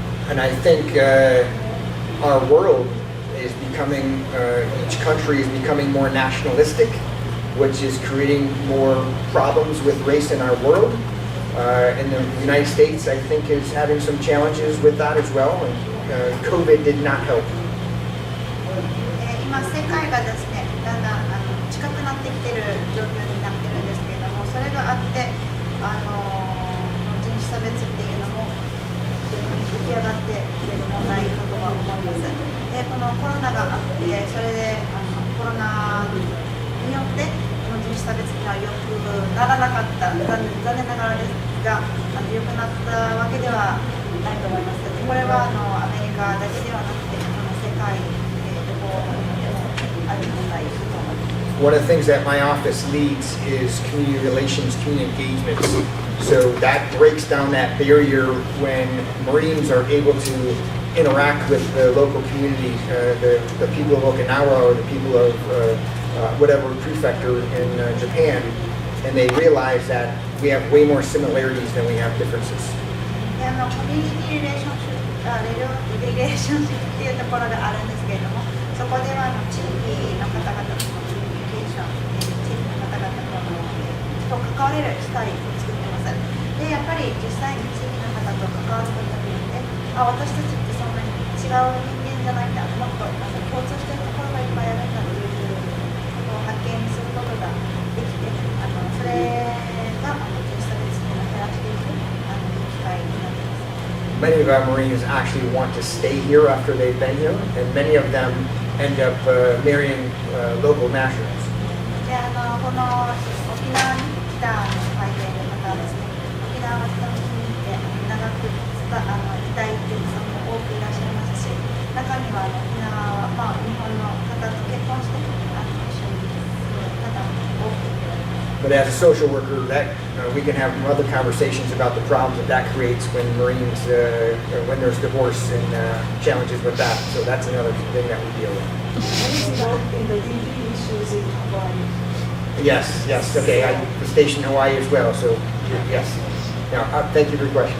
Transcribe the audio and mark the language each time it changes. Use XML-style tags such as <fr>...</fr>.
<en>And I think our world is becoming, each country is becoming more nationalistic, which is creating more problems with race in our world. And the United States, I think, is having some challenges with that as well. And COVID did not help.</en> <ja>今、世界がですね、だんだん近くなってきている状況になっているんですけれども、それがあって、人種差別っていうのも浮き上がってきている問題だとは思います。で、このコロナがあって、それでコロナによってこの人種差別が良くならなかった、残念ながらですが、良くなったわけではないと思います。これはアメリカだけではなくて、世界どこでもある問題だと思います。</ja> <en>One of the things that my office leads is community relations, community engagements. So that breaks down that barrier when Marines are able to interact with the local community, the people of Okinawa or the people of whatever prefecture in Japan, and they realize that we have way more similarities than we have differences.</en> <ja>コミュニティリレーションシップっていうところがあるんですけれども、そこでは地域の方々とのコミュニケーション、地域の方々と関われる機会を作ってます。で、やっぱり実際に地域の方と関わることによって、私たちってそんなに違う人間じゃないんだ、もっと共通しているところがいっぱいあるんだということを発見することができて、それが人種差別を減らしていく機会になっています。</ja> <en>Many of our Marines actually want to stay here after they've been here, and many of them end up marrying local nationals.</en> <ja>で、この沖縄に来た海兵の方はですね、沖縄の人に来て長くいたいっていう人も多くいらっしゃいますし、中には沖縄は、日本の方と結婚して一緒に住む方も多くいらっしゃいます。</ja> <en>But as a social worker, that we can have other conversations about the problems that creates when Marines, when there's divorce and challenges with that. So that's another thing that we deal with. In the DD issues in Hawaii. Yes, yes. Okay, I was stationed in Hawaii as well. So yes. Now, thank you for your question.</en>